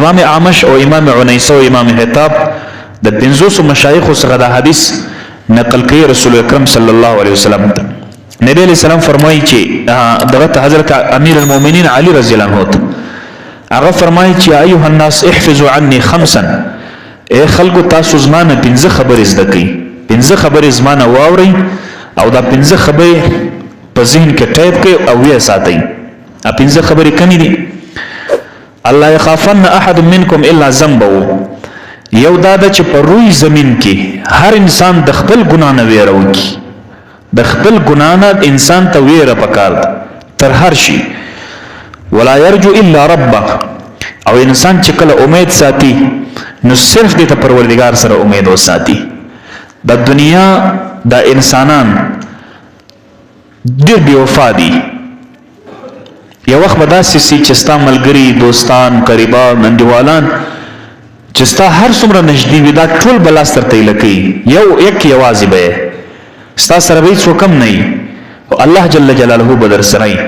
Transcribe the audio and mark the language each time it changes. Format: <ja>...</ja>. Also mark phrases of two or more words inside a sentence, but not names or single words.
<ps>امام اعمش او امام عنیسه او امام حطاب د 500 مشایخ څخه د حدیث نقل کوي رسول اکرم</ps> <ar>صلی الله علیه وسلم</ar> <ps>ته. نبی</ps> <ar>علیہ السلام</ar> <ps>فرمایي چې دغه حضرت</ps> <ar>امیر المؤمنین</ar> <ps>علی</ps> <ar>رضی الله عنه</ar> <ps>هغه فرمایي چې</ps> <ar>ایها الناس احفظوا عني خمسا،</ar> <ps>اے خلکو تاسو زمانه 5 خبرې زده کړئ، 5 خبرې زمانه واورئ او دا 5 خبرې په ذهن کې ټایپ کړئ او یې ساتئ. 5 خبرې کني دي.</ps> <ar>الله يخافن احد منكم الا ذنبه،</ar> <ps>یو دا چې په روی زمين کې هر انسان د خپل ګناه نه ویره وکړي، د خپل ګناه نه انسان ته ویره پکار ده تر هر شي.</ps> <ar>ولا يرجو الا ربه،</ar> <ps>او انسان چې کله امید ساتي نو صرف د پروردگار سره امید وساتي. د دنیا د انسانان ډېر بې وفا دي. یو وخت به داسې سي چې ستا ملګري، دوستان، قریبان، انډیوالان چې ستا هر څومره نږدې وي دا ټول به لاس درته ایله کوي، یوازې به ستا سره به هېڅوک هم نه وي او الله جل جلاله به در سره وي.</ps>